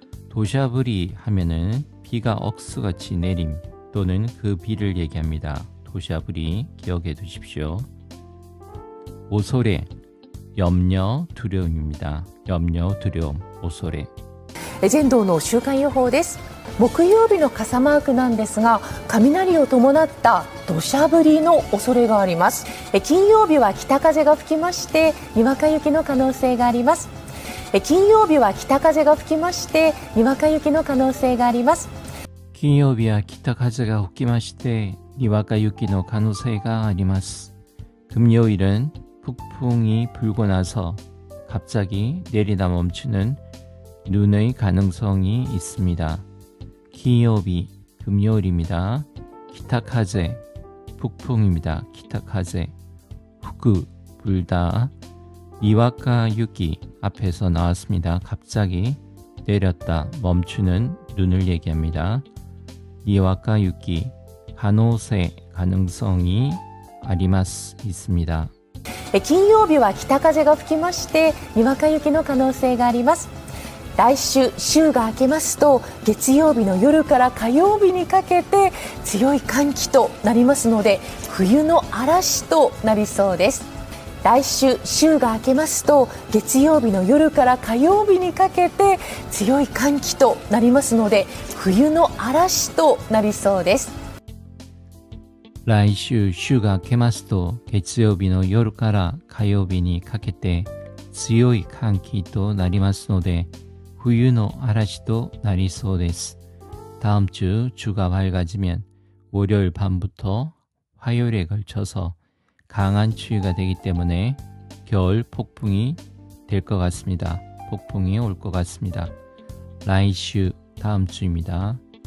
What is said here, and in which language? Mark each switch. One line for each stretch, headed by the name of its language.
Korean: 도샤브리 하면은 비가 억수같이 내림 또는 그 비를 얘기합니다. 도샤브리 기억해 두십시오. 오소레, 염려, 두려움입니다. 염려, 두려움, 오소레.
Japanese: 全道の週間予報です。木曜日の傘マークなんですが、雷を伴った土砂降りの恐れがあります。金曜日は北風が吹きまして、にわか雪の可能性があります。金曜日は北風が吹きまして、にわか雪の可能性があります。金曜日は北風が吹きまして、にわか雪の可能性があります。
Korean: 금요일은 폭풍이 불고 나서 갑자기 내리다 멈추는 눈의 가능성이 있습니다. 기요비, 금요일입니다. 기타카제, 북풍입니다. 기타카제, 후쿠, 불다. 이와카 유기, 앞에서 나왔습니다. 갑자기 내렸다, 멈추는 눈을 얘기합니다. 이와카 유기, 가노세, 가능성이 아리마스, 있습니다.
Japanese: 金曜日は北風が吹きまして、にわか雪の可能性があります。来週、週が明けますと、月曜日の夜から火曜日にかけて強い寒気となりますので、冬の嵐となりそうです。来週、週が明けますと、月曜日の夜から火曜日にかけて強い寒気となりますので、冬の嵐となりそうです。来週、週が明けますと、月曜日の夜から火曜日にかけて強い寒気となりますので、冬の嵐となりそうです。
Korean: 다음 주 주가 밝아지면 월요일 밤부터 화요일에 걸쳐서 강한 추위가 되기 때문에 겨울 폭풍이 될 것 같습니다. 폭풍이 올 것 같습니다. 라이슈, 다음 주입니다.